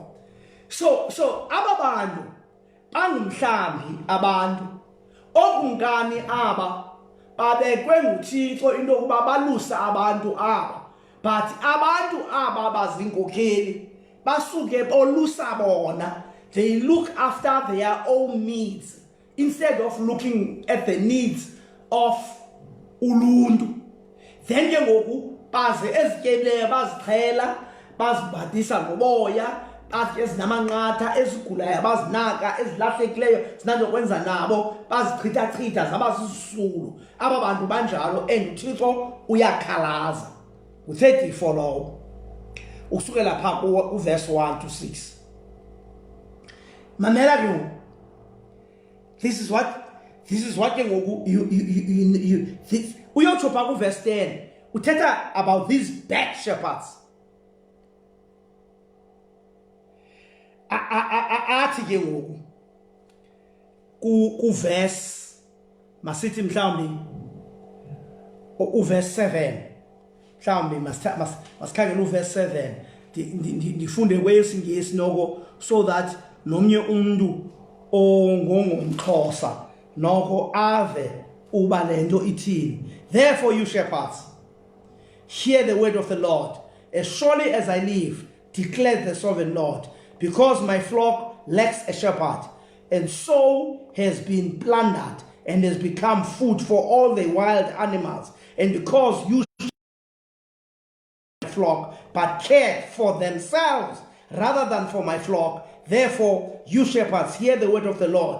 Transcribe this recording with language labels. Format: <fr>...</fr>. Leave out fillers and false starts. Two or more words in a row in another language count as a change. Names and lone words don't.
<xh>So aba bantu bangumhlambi abantu, okumkani aba babekwe nguThixo into yokuba balusa abantu aba, but abantu aba bazinkokheli basuke bolusa bona.</xh> <en>They look after their own needs instead of looking at the needs of uluntu.</en> <xh>Then ke ngoku baze ezityebileyo bazixhela, bazibhathisa ngoboya, bathi ezinamanqatha ezigulayo abazinaka ezilahlekileyo zinanokwenza nabo bazichitha zaba sisisulu aba bantu banjalo and uThixo uyakhalaza u-34 lowo ukusukela pha uverse 1 to 6 mamela ke</xh> <en>this is what</en> <xh>ke ngoku uyotsho pha kuverse 10 uthetha</xh> <en>about these bad shepherds</en> <xh>athi ke ngoku kuverse masithi mhlawumbi uverse 7 mhlawumbi masikhangela uverse 7 ndifunde kweyesingesi noko</xh> <en>so that</en> <xh>nomnye umuntu ongomXhosa noko ave uba lento ithini.</xh> <en>Therefore you shepherds, hear the word of the Lord. As surely as I live, declares the sovereign Lord, because my flock lacks a shepherd, and so has been plundered, and has become food for all the wild animals, and because you flock, but cared for themselves rather than for my flock, therefore you shepherds, hear the word of the Lord.</en>